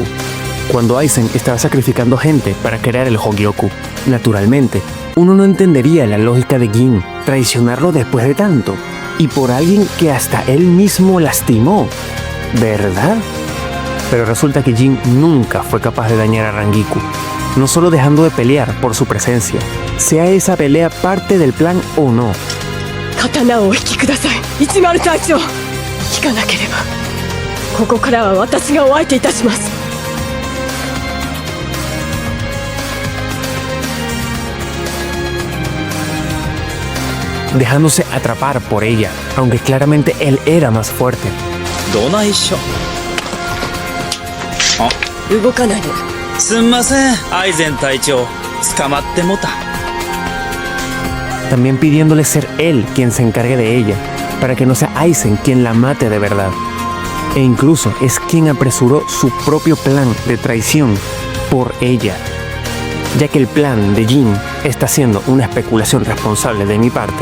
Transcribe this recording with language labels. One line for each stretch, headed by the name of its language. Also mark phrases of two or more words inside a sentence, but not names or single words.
Spanish: Cuando Aizen estaba sacrificando gente para crear el Hogyoku, naturalmente, uno no entendería la lógica de Gin traicionarlo después de tanto, y por alguien que hasta él mismo lastimó, ¿verdad? Pero resulta que Gin nunca fue capaz de dañar a Rangiku, no solo dejando de pelear por su presencia, sea esa pelea parte del plan o no.
Japanese: 刀をお引きください、一丸隊長。引かなければここからは私がお相手いたします。
Spanish: Dejándose atrapar por ella, aunque claramente él era más fuerte.
Japanese: どないしょ。動かないで。すんません、アイゼン隊長。捕まってもた。
Spanish: También pidiéndole ser él quien se encargue de ella, para que no sea Aizen quien la mate de verdad. E incluso es quien apresuró su propio plan de traición por ella, ya que el plan de Gin está siendo una especulación responsable de mi parte.